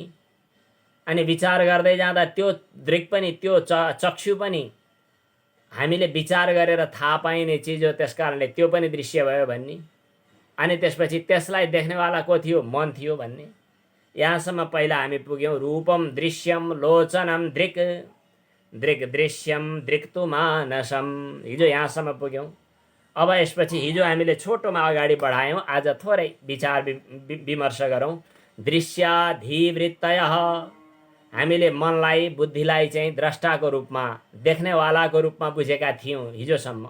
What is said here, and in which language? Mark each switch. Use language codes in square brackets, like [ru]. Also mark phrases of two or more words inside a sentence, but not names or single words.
[ne] अनि विचार गर्दै जाँदा त्यो दृक् पनि, त्यो चक्षु पनि हामीले विचार गरेर थाहा पाइने चिज हो, त्यसकारणले त्यो पनि दृश्य भयो भन्ने। अनि त्यसपछि त्यसलाई देख्नेवाला को थियो? मन थियो भन्ने। यहाँसम्म पहिला हामी पुग्यौँ। [sa] रूपम दृश्यम लोचनम दृक्, दृक् दृश्यम दृक्तु मानसम। [ne] हिजो यहाँसम्म पुग्यौँ। अब यसपछि हिजो हामीले छोटोमा अगाडि बढायौँ, आज थोरै विचार विमर्श गरौँ। दृश्याधिवृत्तयः, हामीले मनलाई बुद्धिलाई चाहिँ द्रष्टाको रूपमा देख्नेवालाको रूपमा बुझेका थियौँ हिजोसम्म।